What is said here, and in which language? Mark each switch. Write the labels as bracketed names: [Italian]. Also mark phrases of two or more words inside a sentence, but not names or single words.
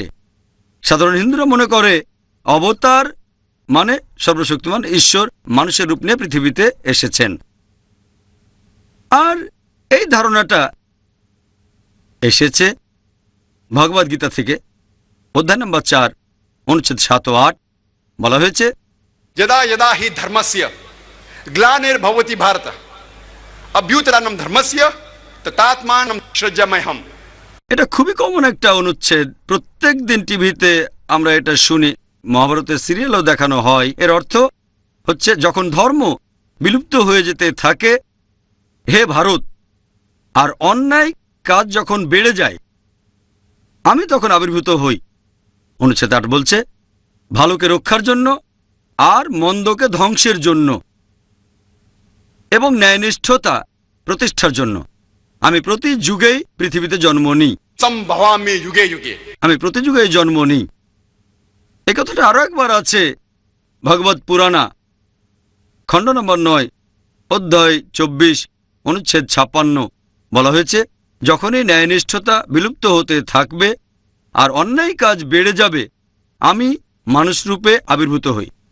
[Bangla] সাধারণ হিন্দুরা মনে করে অবতার মানে সর্বশক্তিমান ঈশ্বর মানুষের রূপ নিয়ে পৃথিবীতে এসেছেন। আর এই ধারণাটা এসেছে ভগবদ্গীতা থেকে অধ্যায় নম্বর 4 অনুচ্ছেদ 7 ও 8। বলা হয়েছে [Sanskrit] यदा यदा हि धर्मस्य ग्लानिर्भवति भारत अभ्युत्थानं धर्मस्य तदात्मानं सृजाम्यहम्। [Bangla] এটা খুবই কমন একটা অনুচ্ছেদ, প্রত্যেক দিন টিভিতে আমরা এটা শুনি, মহাভারতের সিরিয়ালও দেখানো হয়। এর অর্থ হচ্ছে যখন ধর্ম বিলুপ্ত হয়ে যেতে থাকে হে ভারত, আর অন্যায় কাজ যখন বেড়ে যায়, আমি তখন আবির্ভূত হই। অনুচ্ছেদ 8 বলছে ভালোকে রক্ষার জন্য আর মন্দকে ধ্বংসের জন্য এবং ন্যায়নিষ্ঠতা প্রতিষ্ঠার জন্য আমি প্রতি যুগেই পৃথিবীতে জন্ম নিই। [Sanskrit] संभवामि युगे युगे। [Bangla] আমি প্রতি যুগেই জন্ম নিই। এই কথাটা আরো একবার আছে ভগবত পুরাণা খণ্ড নম্বর 9 অধ্যায় 24 অনুচ্ছেদ 56। বলা হয়েছে যখনই ন্যায়নিষ্ঠতা বিলুপ্ত হতে থাকবে আর অন্যায় কাজ বেড়ে যাবে, আমি মানুষ রূপে আবির্ভূত হই।